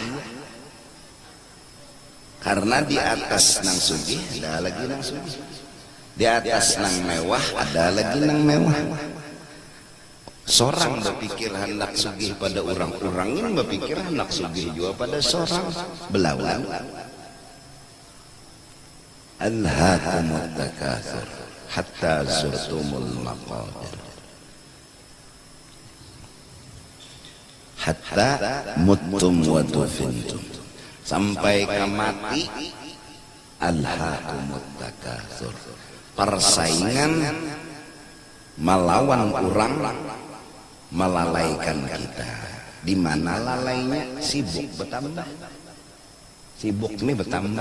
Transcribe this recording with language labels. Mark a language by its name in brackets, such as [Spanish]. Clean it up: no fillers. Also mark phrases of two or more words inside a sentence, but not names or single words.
[Banjar] Karena di atas nang sugih ada lagi nang sugih, di atas nang mewah ada lagi nang mewah. Seorang berpikir hendak sugih pada orang ini berpikir hendak sugih juga pada seorang, belawan. [Arabic] ألهاكم التكاثر حتى زرتم المقابر حتى متم ودفنتم, [Banjar] sampai mati. [Arabic] ألهاكم التكاثر, [Banjar] persaingan melawan orang melalaikan kita. Di mana lalainya? Sibuk bertambah, sibuk ini bertambah.